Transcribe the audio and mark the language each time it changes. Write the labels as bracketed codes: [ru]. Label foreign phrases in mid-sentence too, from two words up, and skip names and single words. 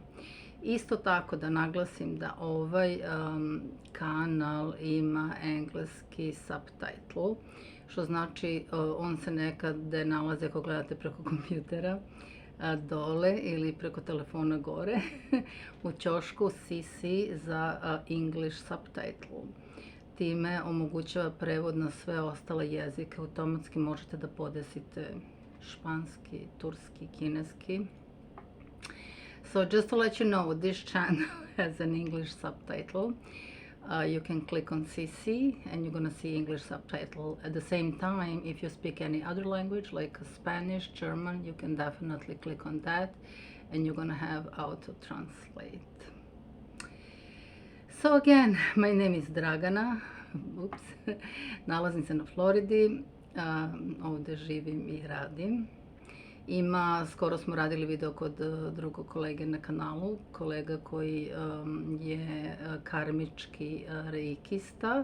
[sr] Isto tako da naglasim da ovaj kanal ima engleski subtitle, što znači on se nekade nalazi ako gledate preko kompjutera dole ili preko telefona gore u ćošku CC za [en] English subtitle. [sr] Time omogućava prevod na sve ostale jezike. Automatski možete da podesite španski, turski, kineski. [en] So just to let you know, this channel has an English subtitle. You can click on CC and you're gonna see English subtitle. At the same time, if you speak any other language like Spanish, German, you can definitely click on that and you're gonna have auto translate. So again, my name is Dragana. [sr] Oops. Nalazim se na Floridi. Ovde živim i radim. Skoro smo radili video kod drugog kolege na kanalu, kolega koji je karmički reikista.